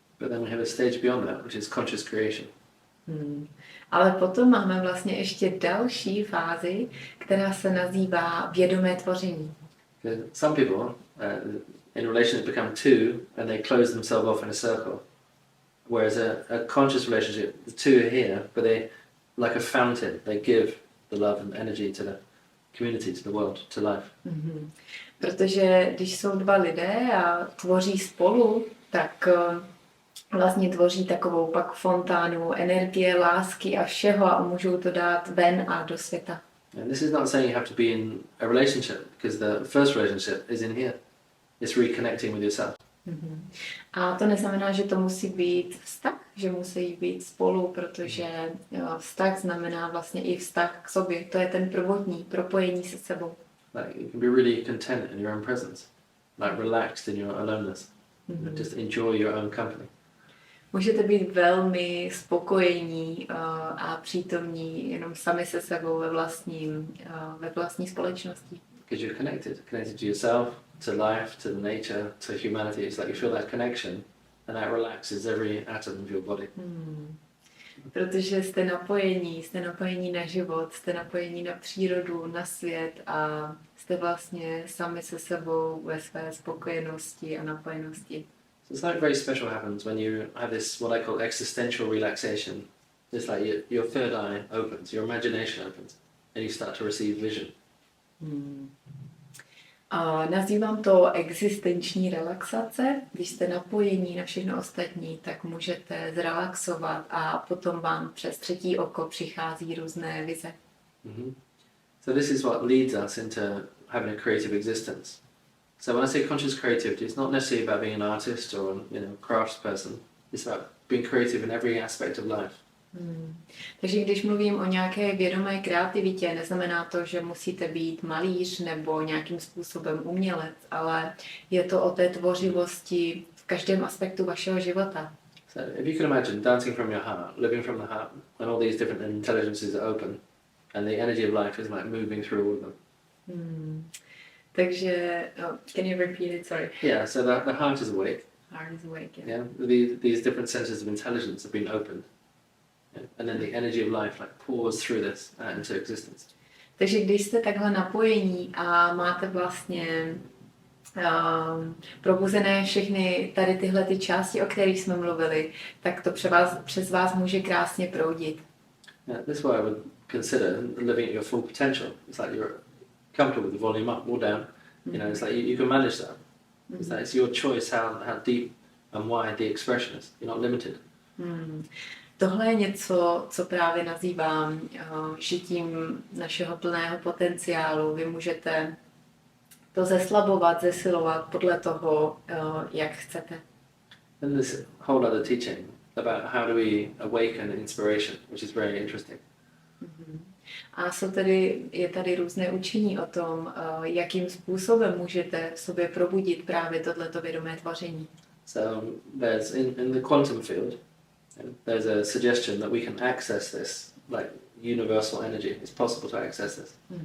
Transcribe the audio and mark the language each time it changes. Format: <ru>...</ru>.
<en>But then we have a stage beyond that, which is conscious creation.</en> <cs>Ale potom máme vlastně ještě další fázi, která se nazývá vědomé tvoření.</cs> <en>Some people in relationship become two and they close themselves off in a circle. Whereas a conscious relationship, the two are here, but they, like a fountain, they give the love and energy to the community, to the world, to life.</en> <cs>Protože když jsou dva lidé a tvoří spolu, tak vlastně tvoří takovou pak fontánu energie, lásky a všeho a můžou to dát ven a do světa.</cs> <en>And this is not saying you have to be in a relationship, because the first relationship is in here. It's reconnecting with yourself.</en> <cs>A to neznamená, že to musí být vztah, že musí být spolu, protože vztah znamená vlastně i vztah k sobě. To je ten prvotní, propojení se sebou.</cs> <en>Like you can be really content in your own presence, like relaxed in your aloneness. Just enjoy your own company.</en> <cs>Můžete být velmi spokojení a přítomní jenom sami se sebou ve vlastní společnosti.</cs> <en>Because you're connected to yourself, to life, to the nature, to humanity. It's like you feel that connection and that relaxes every atom of your body.</en> <cs>protože jste napojení na život, jste napojení na přírodu, na svět a jste vlastně sami se sebou ve své spokojenosti a napojenosti.</cs> <en>So something very special happens when you have this what I call existential relaxation. It's like your third eye opens, your imagination opens, and you start to receive vision.</en> <cs>A nazývám to existenční relaxace. Když jste napojení na všechno ostatní, tak můžete zrelaxovat a potom vám přes třetí oko přichází různé vize. Mm-hmm.</cs> <en>So this is what leads us into having a creative existence. So when I say conscious creativity, it's not necessarily about being an artist or crafts person. It's about being creative in every aspect of life.</en> <cs>Takže když mluvím o nějaké vědomé kreativitě, neznamená to, že musíte být malíř nebo nějakým způsobem umělec, ale je to o té tvořivosti v každém aspektu vašeho života.</cs> <en>So if you can imagine dancing from your heart, living from the heart, and all these different intelligences are open, and the energy of life is like moving through all of them.</en> <cs>Takže,</cs> <en>can you repeat it? Sorry. Yeah, so the heart is awake. Heart is awake, yeah. Yeah, these different senses of intelligence have been opened. Yeah? And then the energy of life like pours through this into existence.</en> <cs>Takže když jste takhle napojení a máte vlastně probuzené všechny tady tyhle ty části, o kterých jsme mluvili, tak to přes vás může krásně proudit.</cs> <en>Yeah, this is why I would consider living at your full potential. It's like you're comfortable with the volume up or down. You know, it's like you can manage that. It's like it's your choice how deep and wide the expression is. You're not limited.</en> <cs>Tohle je něco, co právě nazývám žitím našeho plného potenciálu. Vy můžete to zeslabovat, zesilovat podle toho, jak chcete.</cs> <en>And this whole other teaching about how do we awaken inspiration, which is very interesting.</en> <cs>A je tady různé učení o tom, jakým způsobem můžete v sobě probudit právě tohleto vědomé tvoření.</cs> <en>So there's in the quantum field, there's a suggestion that we can access this like universal energy. It's possible to access this.</en>